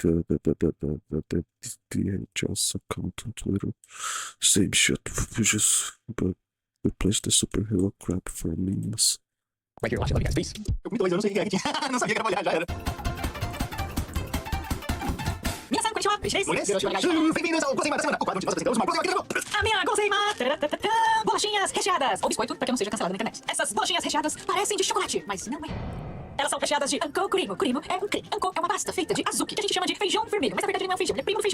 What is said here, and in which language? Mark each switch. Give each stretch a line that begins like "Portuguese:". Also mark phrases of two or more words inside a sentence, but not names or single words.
English: DHS account on Twitter. Same shit. We just replace the superhero crap for memes. Right here, watch it. Love you guys. Peace.
Portuguese: Eu não sei o que é. Não sabia que era molhar, já era.
Japanese: 皆さん、こんにちは.
Portuguese: Bem-vindos ao Gozeimaru da semana. O quadro onde nós apresentamos uma coisa aqui. A minha Gozeimaru. Bolachinhas recheadas. Ou biscoito, pra que eu não seja cancelado na internet. Essas bolachinhas recheadas parecem de chocolate, mas não é. Elas são recheadas de
Japanese: あんこクリーム.
Portuguese: Kurimo é um creme. Anko é uma pasta feita de azuki, que a gente chama de feijão vermelho. Mas na verdade ele não é um feijão, ele é primo do feijão.